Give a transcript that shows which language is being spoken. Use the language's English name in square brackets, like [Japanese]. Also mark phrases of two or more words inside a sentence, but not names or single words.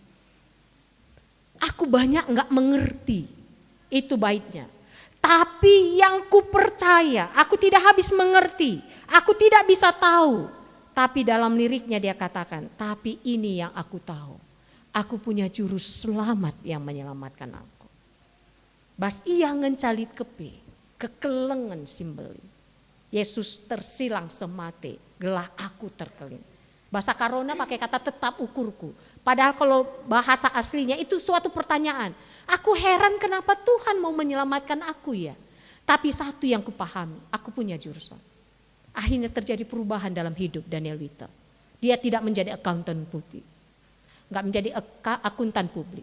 [Indonesian] Aku banyak enggak mengerti, itu baiknya. Tapi yang ku percaya, aku tidak habis mengerti, aku tidak bisa tahu. Tapi dalam liriknya dia katakan, tapi ini yang aku tahu. Aku punya juru selamat yang menyelamatkan aku. [Batak Karo] Bas ia ngencalit kepe, kekelengan simbeli. Yesus tersilang semate, gelah aku terkelin. [Indonesian] Bahasa Karona pakai kata tetap ukurku. Padahal kalau bahasa aslinya itu suatu pertanyaan. Aku heran kenapa Tuhan mau menyelamatkan aku ya. Tapi satu yang kupahami, aku punya jurusan. Akhirnya terjadi perubahan dalam hidup Daniel Wittel. Dia tidak menjadi akuntan putih. Enggak menjadi akuntan publik.